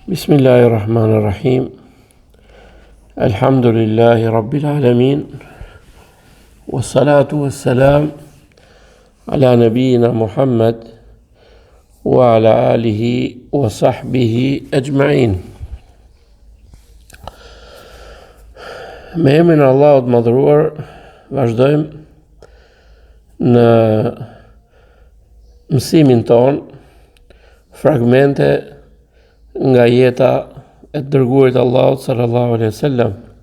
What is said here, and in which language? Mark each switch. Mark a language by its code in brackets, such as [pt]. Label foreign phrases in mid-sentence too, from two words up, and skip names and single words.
[ar] بسم الله الرحمن الرحيم. الحمد لله رب العالمين. والصلاة والسلام على نبينا محمد وعلى آله وصحبه أجمعين. [sq] Me emrin e Allahut madhëruar, vazhdojmë në mësimin ton fragmente nga jeta e dërguarit Allahut [ar] صلى الله عليه وسلم.